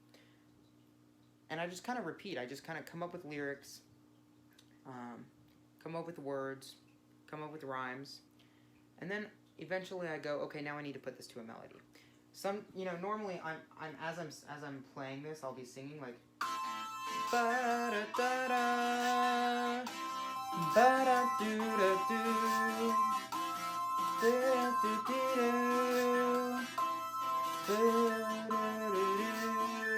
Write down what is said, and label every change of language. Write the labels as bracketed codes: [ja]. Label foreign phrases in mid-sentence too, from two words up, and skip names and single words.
[en] And I just kind of repeat. I just kind of come up with lyrics, come up with words, come up with rhymes, and then eventually I go, okay, now I need to put this to a melody. Normally as I'm playing this, I'll be singing like, ba-da-da-da, ba-da-do-da-do, da-da-do-do-do, ba-da-do-do.